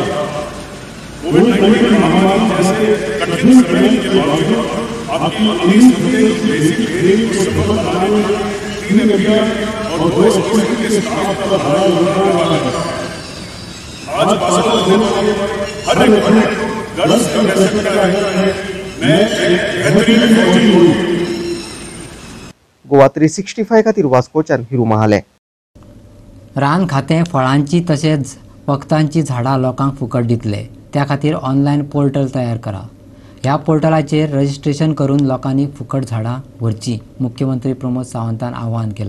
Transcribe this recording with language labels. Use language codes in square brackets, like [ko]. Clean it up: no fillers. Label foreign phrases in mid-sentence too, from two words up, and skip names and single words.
[hi] कोविड-19 महामारी जैसे कठिन समय के बावजूद आपकी 19 हफ्ते की [en] basic training [hi] को सफल बनाने में 3 एमपीआर और 2 एसपीसी के स्टाफ का बड़ा योगदान रहा है. आज पासवान हर एक गर्व से कह सकता है, मैं एक बेहतरीन फौजी हूँ. [kok] गोवा 365 खातीर वास्कोच्यान हिरू महाले. रान खातें फळांची तशेंच वखदांची झाडां लोकांक फुकट दितले, त्या खातीर [en] online portal [kok] तयार करा. ह्या पोर्टलाचेर रजिस्ट्रेशन करून लोकांनी फुकट झाडां व्हरची मुख्यमंत्री प्रमोद सावंतान आवाहन केलां.